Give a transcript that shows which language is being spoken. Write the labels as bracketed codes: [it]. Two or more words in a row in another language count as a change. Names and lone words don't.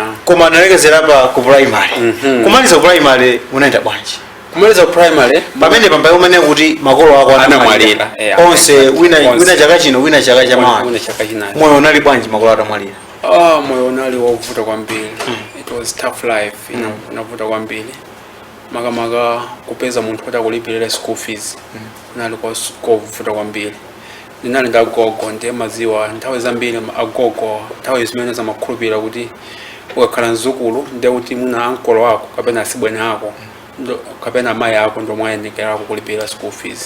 [ny] Koma analekezera pa ku primary. Kumaliza ku primary unaenda bwanji? Kumaliza primary pamene pambaye umene kuti makolo ako anamwalira. Onse wina chaka chino wina chaka chamawa. Moyo unali bwanji makolo atamwalira? Moyo unali wovuta kwambiri. [en] It was tough life, [ny] unavuta kwambiri. Makamaka kupeza munthu kuti akulipirira [en] school fees. [ny] Nali kovuta kwambiri. Ndinali ndagogo ndiye maziwa nthawi zambiri agogo nthawi zimene zamakhulupirira kuti ukakhala mzukulu ndiye kuti muna ankolo wako kapena asibwene ako kapena amayi ako ndo mwayendekera kulipirira [en] school fees.